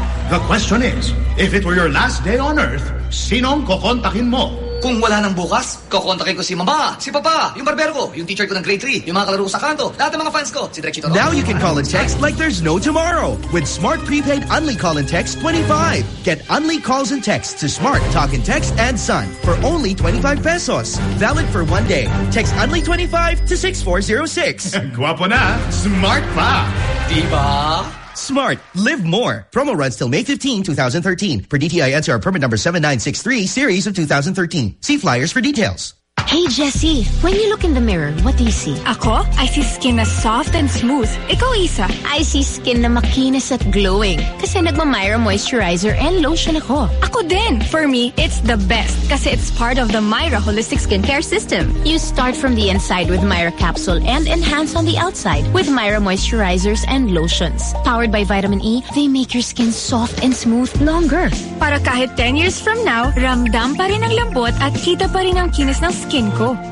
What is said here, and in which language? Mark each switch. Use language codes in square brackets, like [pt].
[en] The question is, if it were your last day on Earth, [tl] sinong kokontakin mo? Kung wala nang bukas, kokontakin ko si mama, si papa, yung barbero ko, yung teacher ko ng grade 3, yung mga kalaro ko sa kanto, lahat ng mga fans ko, si Direkchito. [en] Now you can call and text like there's no tomorrow with Smart Prepaid Unli Call and Text 25. Get Unli calls and texts to Smart, Talk and Text, and Sun for only 25 pesos. Valid for one day. Text Unli 25 to 6406. [tl] Guwapo na, smart pa. Diba? [en] Smart. Live more. Promo runs till May 15, 2013. Per DTI NCR permit number 7963, series of 2013. See flyers for details. Hey, Jessie, when you look in the mirror, what do you see? [tl] Ako? [en] I see skin na soft and smooth. [tl] Ikaw, Isa? [en] I see skin [tl] na makinis at [en] glowing. [tl] Kasi nagma-Myra [en] moisturizer and lotion [tl] ako. Ako din! [en] For me, it's the best. Kasi it's part of the Myra Holistic Skincare System. You start from the inside with Myra Capsule and enhance on the outside with Myra moisturizers and lotions. Powered by vitamin E, they make your skin soft and smooth longer. [tl] Para kahit [en] 10 years from now, [tl] ramdam pa rin ang lambot at kita pa rin ang kinis ng skin ko.